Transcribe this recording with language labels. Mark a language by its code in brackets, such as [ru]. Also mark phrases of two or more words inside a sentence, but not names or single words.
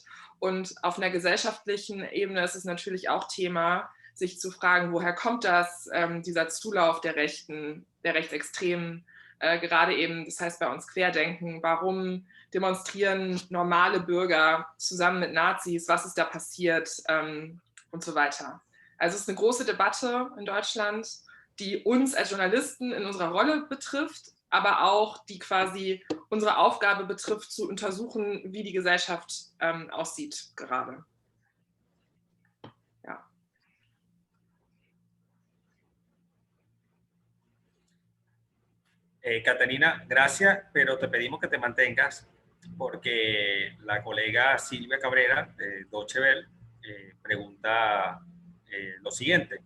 [de] Und auf einer gesellschaftlichen Ebene ist es natürlich auch Thema, sich zu fragen, woher kommt das, dieser Zulauf der Rechten, der Rechtsextremen, gerade eben, das heißt bei uns Querdenken, warum demonstrieren normale Bürger zusammen mit Nazis, was ist da passiert und so weiter. Also es ist eine große Debatte in Deutschland, die uns als Journalisten in unserer Rolle betrifft, aber auch die quasi unsere Aufgabe betrifft, zu untersuchen, wie die Gesellschaft aussieht gerade. Ja. [es] Catarina, gracias, pero te pedimos que te mantengas porque la colega Silvia Cabrera de Deutsche Welle pregunta lo siguiente.